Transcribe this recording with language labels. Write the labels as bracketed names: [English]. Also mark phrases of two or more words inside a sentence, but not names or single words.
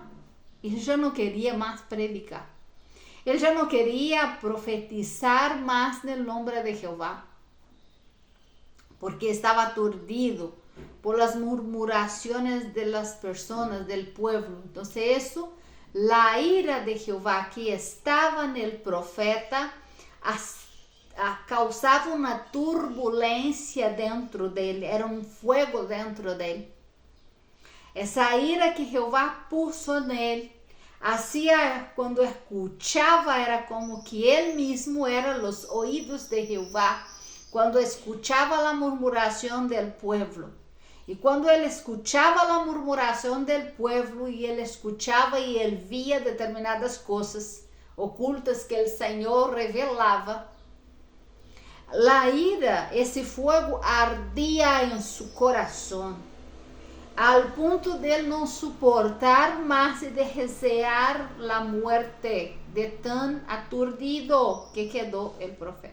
[Spanish] Él ya no quería más predicar. Él ya no quería profetizar más en el nombre de Jehová, porque estaba aturdido por las murmuraciones de las personas, del pueblo. Entonces eso, la ira de Jehová que estaba en el profeta, [Portuguese] causava uma turbulência dentro dele, era um fogo dentro dele. Essa ira que Jeová puso nele, hacía quando escuchava, era como que ele mesmo era os ouvidos de Jeová, quando escuchava a murmuração [Spanish] del pueblo. [Portuguese] E quando ele escuchava a murmuração [Spanish] del pueblo, [Portuguese] e ele escuchava e ele via determinadas coisas ocultas que o Senhor revelava, a ira, esse fogo ardia em seu coração, al ponto de ele não suportar mais e de desejar a muerte, de tão aturdido que quedou o profeta.